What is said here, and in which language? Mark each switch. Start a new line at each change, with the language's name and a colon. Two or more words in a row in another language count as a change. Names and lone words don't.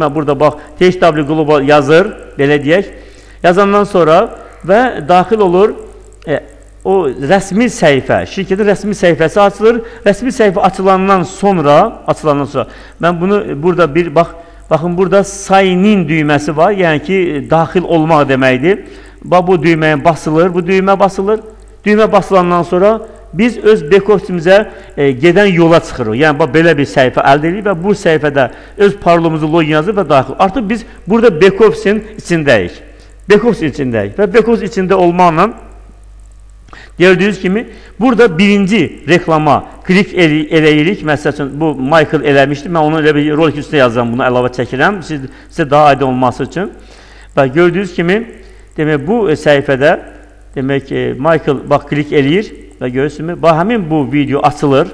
Azerbaijani: Mən burada bax THW Global yazır, belə deyək. Yazandan sonra və daxil olur o rəsmi səhifə, şirkətin rəsmi səhifəsi açılır. Rəsmi səhifə açılandan sonra mən bunu burada bir baxın burada
English: sign in
Azerbaijani: düyməsi var. Yəni ki, daxil olmaq deməkdir. Bax bu düyməyə basılır, bu düymə basılır. Düymə basılandan sonra biz öz back-office-imizə gedən yola çıxırıq. Yəni bax belə bir səhifə əldə edirik və bu səhifədə öz parolumuzu login yazır və daxil. Artıq biz burada back-office-in içindəyik. Back-office içindəyik və back-office içində olmaqla gördüyünüz kimi burada birinci reklama klik eləyirik. Məsəl üçün bu Michael eləmişdi. Mən onu elə bir rolik üstündə yazıram, bunu əlavə çəkirəm sizə daha aydın olması üçün. Və gördüyünüz kimi demək bu səhifədə demək Michael bax klik eləyir və görürsünüz bax həmin bu video açılır.